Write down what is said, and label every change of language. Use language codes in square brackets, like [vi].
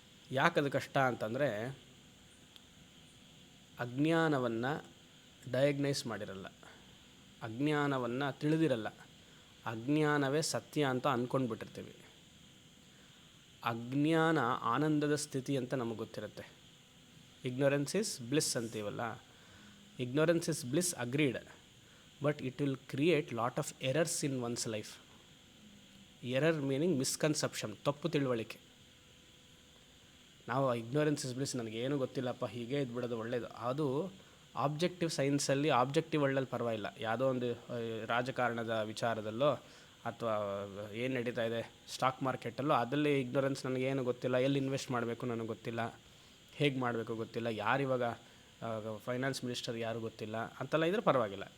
[kn] ಯಾಕದು ಕಷ್ಟ ಅಂತಂದರೆ ಅಜ್ಞಾನವನ್ನು ಡಯಾಗ್ನೈಸ್ ಮಾಡಿರಲ್ಲ, ಅಜ್ಞಾನವನ್ನು ತಿಳಿದಿರಲ್ಲ, ಅಜ್ಞಾನವೇ ಸತ್ಯ ಅಂತ ಅಂದ್ಕೊಂಡ್ಬಿಟ್ಟಿರ್ತೀವಿ. ಅಜ್ಞಾನ ಆನಂದದ ಸ್ಥಿತಿ ಅಂತ ನಮಗೆ ಗೊತ್ತಿರುತ್ತೆ. [en] ignorance is bliss [kn] ಅಂತೀವಲ್ಲ, [en] ignorance is bliss, agreed, but it will create lot of errors in one's life. Error meaning misconception, [kn] ತಪ್ಪು ತಿಳುವಳಿಕೆ. ನಾವು [en] ignorance is bliss, [kn] ನನಗೇನು ಗೊತ್ತಿಲ್ಲಪ್ಪ, ಹೀಗೆ ಇದ್ಬಿಡೋದು ಒಳ್ಳೆಯದು, ಅದು ಆಬ್ಜೆಕ್ಟಿವ್ ಸೈನ್ಸಲ್ಲಿ ಆಬ್ಜೆಕ್ಟಿವ್ ವರ್ಲ್ಡಲ್ಲಿ ಪರವಾಗಿಲ್ಲ. ಯಾವುದೋ ಒಂದು ರಾಜಕಾರಣದ ವಿಚಾರದಲ್ಲೋ ಅಥವಾ ಏನು ನಡೀತಾ ಇದೆ ಸ್ಟಾಕ್ ಮಾರ್ಕೆಟಲ್ಲೋ, ಅದರಲ್ಲಿ ಇಗ್ನೊರೆನ್ಸ್, ನನಗೇನು ಗೊತ್ತಿಲ್ಲ, ಎಲ್ಲಿ ಇನ್ವೆಸ್ಟ್ ಮಾಡಬೇಕು ನನಗೆ ಗೊತ್ತಿಲ್ಲ, ಹೇಗೆ ಮಾಡಬೇಕು ಗೊತ್ತಿಲ್ಲ, ಯಾರಿವಾಗ ಫೈನಾನ್ಸ್ ಮಿನಿಸ್ಟರ್ ಯಾರು ಗೊತ್ತಿಲ್ಲ ಅಂತೆಲ್ಲ ಇದ್ದರೆ ಪರವಾಗಿಲ್ಲ.